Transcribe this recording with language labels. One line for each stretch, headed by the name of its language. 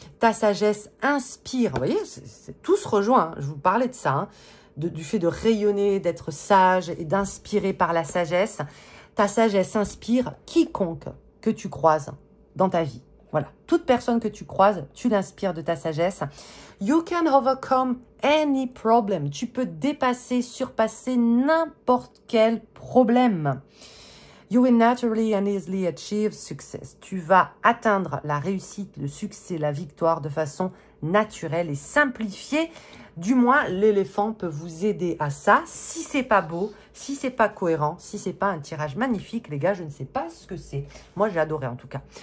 French: Ta sagesse inspire. Vous voyez, tout se rejoint. Hein. Je vous parlais de ça. Hein, du fait de rayonner, d'être sage et d'inspirer par la sagesse. Ta sagesse inspire quiconque que tu croises dans ta vie. Voilà. Toute personne que tu croises, tu l'inspires de ta sagesse.
English: You can overcome any problem.
French: Tu peux dépasser, surpasser n'importe quel problème.
English: You will naturally and easily achieve success.
French: Tu vas atteindre la réussite, le succès, la victoire de façon naturelle et simplifiée. Du moins, l'éléphant peut vous aider à ça. Si c'est pas beau, si c'est pas cohérent, si c'est pas un tirage magnifique, les gars, je ne sais pas ce que c'est. Moi, j'ai adoré en tout cas.